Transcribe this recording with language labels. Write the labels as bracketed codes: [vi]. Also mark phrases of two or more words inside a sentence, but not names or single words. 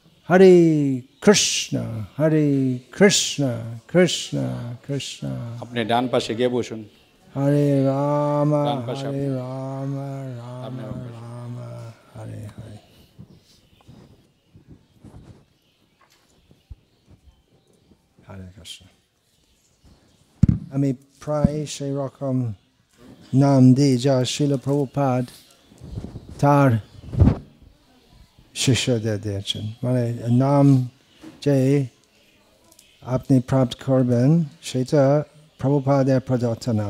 [bn] Hare Krishna, Hare Krishna, Krishna Krishna. আপনি ডান পাশে গিয়ে বসুন। Hare Rama, Hare Rama, Rama Rama, Hare Hare. Hare Krishna. আমি প্রায় সেই রকম নাম দিই যা শিল প্রভুপাদ তার শিষ্যদের দিয়েছেন। মানে নাম যে আপনি প্রাপ্ত করবেন সেটা প্রভুপাদের প্রদত্ত নাম।